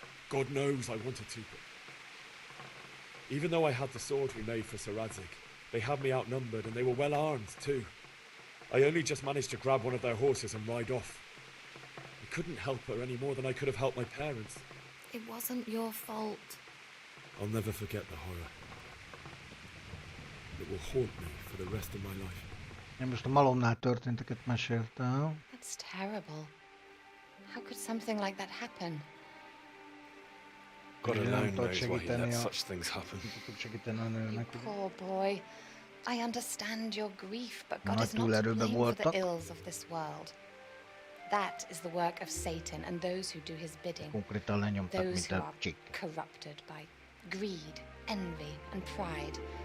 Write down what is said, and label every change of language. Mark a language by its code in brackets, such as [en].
[en] God knows I wanted to, but... Even though I had the sword we made for Sir Radzig, they had me outnumbered and they were well armed too. I only just managed to grab one of their horses and ride off. I couldn't help her any more than I could have helped my parents. It wasn't your fault. I'll never forget the horror. It will haunt me for the rest of my life. [hu] Én most a malomnál történteket meséltem. [en] That's terrible. How could something like that happen? God alone knows why he lets such things happen. You poor boy. I understand your grief, but God is not to blame for the ills of this world. That is the work of Satan and those who do his bidding. Those who are corrupted by greed, envy, and pride.